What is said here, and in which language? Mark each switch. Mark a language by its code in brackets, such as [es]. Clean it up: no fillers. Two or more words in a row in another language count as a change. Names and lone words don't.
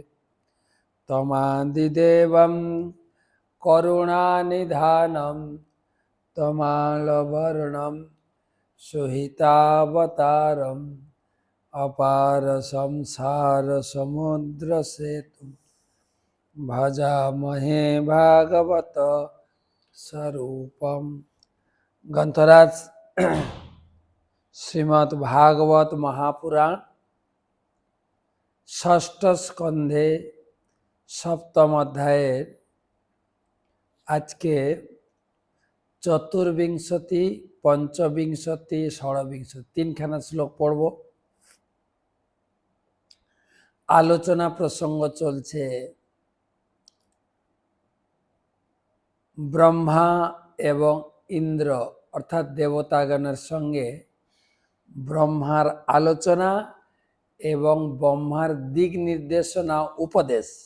[sa] तमादिदेवं करुणानिधानं तमालवर्णं सुहितावतारम् अपार संसार समुद्र सेतुं भजामहे भागवत स्वरूपम्। [bn] ग्रंथराज श्रीमद् भागवत महापुराण ষষ্ঠ স্কন্ধে সপ্তম অধ্যায়ের আজকে চতুর্বিংশতি, পঞ্চবিংশতি, ষড়বিংশতি তিনখানা শ্লোক পড়ব। আলোচনা প্রসঙ্গ চলছে ব্রহ্মা এবং ইন্দ্র অর্থাৎ দেবতাগণের সঙ্গে ব্রহ্মার আলোচনা এবং ব্রহ্মার দিক নির্দেশনা উপদেশ।